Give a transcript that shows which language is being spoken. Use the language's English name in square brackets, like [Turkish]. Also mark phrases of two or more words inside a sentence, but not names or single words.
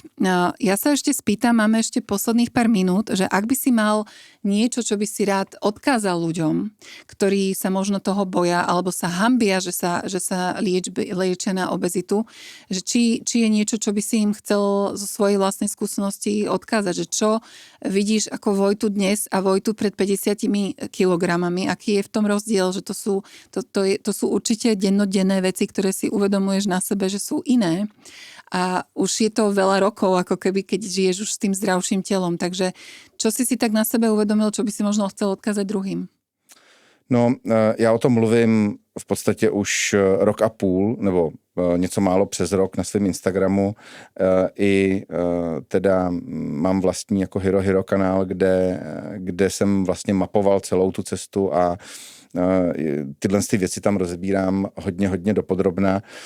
[Slovak] Ja sa ešte spýtam, máme ešte posledných pár minút, že ak by si mal niečo, čo by si rád odkázal ľuďom, ktorí sa možno toho boja, alebo sa hanbia, že sa liečia na obezitu, že či je niečo, čo by si im chcel zo svojej vlastnej skúsenosti odkázať, že čo vidíš ako Vojtu dnes a Vojtu pred 50 kilogramami, aký je v tom rozdiel, že to sú určite dennodenné veci, ktoré si uvedomuješ na sebe, že sú iné a už je to veľa rokov, ako keby keď žiješ už s tým zdravším telom. Takže čo si tak na sebe uvedomil, čo by si možno chcel odkázať druhým? [Czech] No, já o tom mluvím v podstatě už rok a půl, nebo něco málo přes rok na svém Instagramu. I teda mám vlastní jako Hero kanál, kde jsem vlastně mapoval celou tu cestu a tyhle věci tam rozebírám hodně dopodrobna.